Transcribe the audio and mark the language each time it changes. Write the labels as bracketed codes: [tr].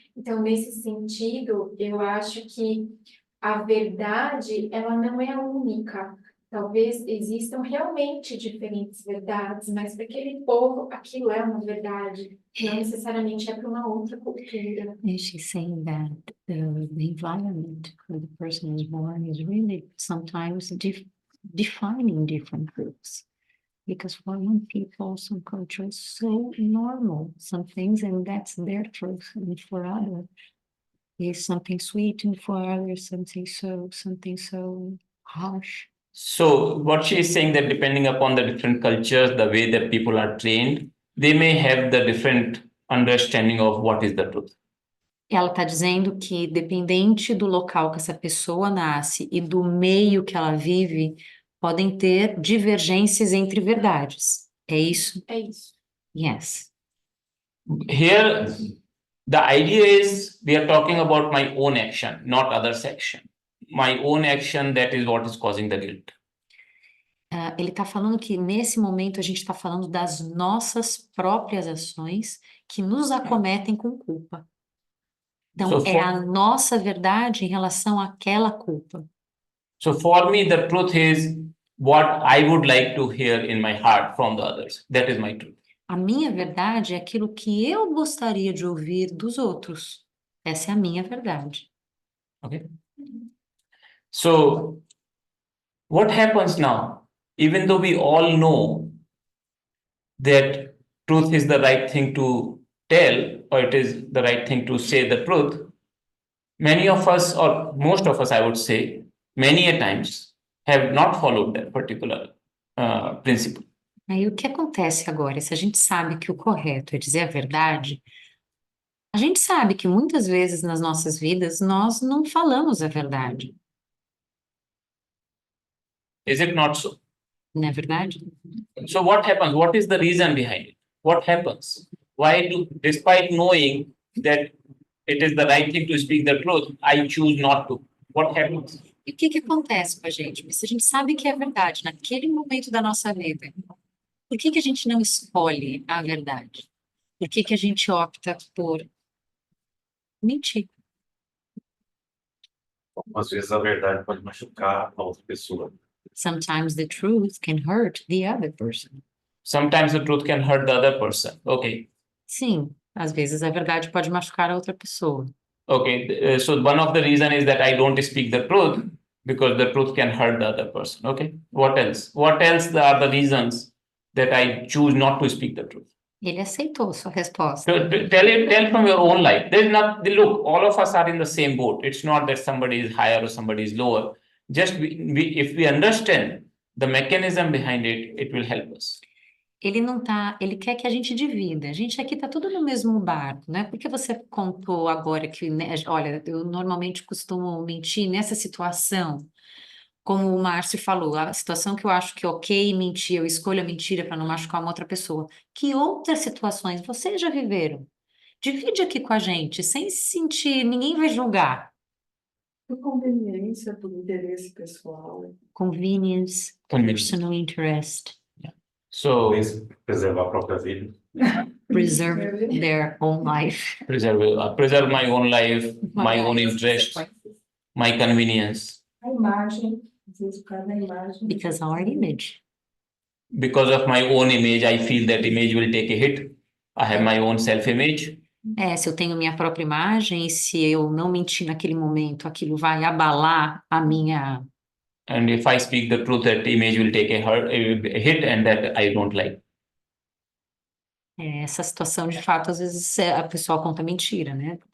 [pt] Então, nesse sentido, eu acho que a verdade, ela não é única. Talvez existam realmente diferentes verdades, mas para aquele povo aquilo é uma verdade, não necessariamente é para uma outra cultura. [en] And she's saying that the environment where the person is born is really sometimes defining different groups. Because for one people, some cultures so normal, some things, and that's their truth. And for others, is something sweet, and for others, something so harsh. So what she is saying that depending upon the different cultures, the way that people are trained, they may have the different understanding of what is the truth. [pt] Ela está dizendo que, dependente do local que essa pessoa nasce e do meio que ela vive, podem ter divergências entre verdades. É isso? É isso. [en] Yes. Here, the idea is we are talking about my own action, not others' action. My own action, that is what is causing the guilt. [pt] Ele está falando que, nesse momento, a gente está falando das nossas próprias ações que nos acometem com culpa. Então, [en] So [pt] é a nossa verdade em relação àquela culpa. [en] So for me, the truth is what I would like to hear in my heart from the others. That is my truth. [pt] A minha verdade é aquilo que eu gostaria de ouvir dos outros. Essa é a minha verdade. [en] Okay. So what happens now? Even though we all know that truth is the right thing to tell, or it is the right thing to say the truth, many of us, or most of us, I would say, many a times have not followed that particular principle. [pt] Aí o que acontece agora? Se a gente sabe que o correto é dizer a verdade, a gente sabe que muitas vezes nas nossas vidas nós não falamos a verdade, [en] Is it not so? [pt] não é verdade? [en] So what happens? What is the reason behind it? What happens? Why do, despite knowing that it is the right thing to speak the truth, I choose not to? What happens? [pt] E o que que acontece com a gente? Porque se a gente sabe que é verdade naquele momento da nossa vida, por que que a gente não escolhe a verdade? Por que que a gente opta por mentir? Às vezes a verdade pode machucar a outra pessoa. [en] Sometimes the truth can hurt the other person. Sometimes the truth can hurt the other person. Okay. [pt] Sim, às vezes a verdade pode machucar a outra pessoa. [en] Okay. So one of the reason is that I don't speak the truth because the truth can hurt the other person. Okay. What else? What else are the reasons that I choose not to speak the truth? [pt] Ele aceitou sua resposta. [en] So tell from your own life. There's not look, all of us are in the same boat. It's not that somebody is higher or somebody is lower. Just if we understand the mechanism behind it, it will help us. [pt] Ele não tá, ele quer que a gente divida. A gente aqui tá tudo no mesmo barco, né? Porque você contou agora que, né, olha, eu normalmente costumo mentir nessa situação. Como o Márcio falou, a situação que eu acho que é ok mentir, eu escolho a mentira para não machucar uma outra pessoa. Que outras situações vocês já viveram? Divide aqui com a gente, sem se sentir, ninguém vai julgar. Por conveniência, por interesse pessoal. [en] Convenience, Convenience. personal interest, So [pt] Talvez preservar a própria vida. [en] preserve their own life. preserve my own life, my own interest, [pt] Consequências. [en] my convenience. [pt] A imagem, às vezes por causa da imagem. [en] Because our image. Because of my own image, I feel that image will take a hit. I have my own self-image. [pt] Se eu tenho minha própria imagem, e se eu não mentir naquele momento, aquilo vai abalar a minha. [en] And if I speak the truth, that image will take a hit, and that I don't like. [pt] Essa situação, de fato, às vezes a pessoa conta mentira, né?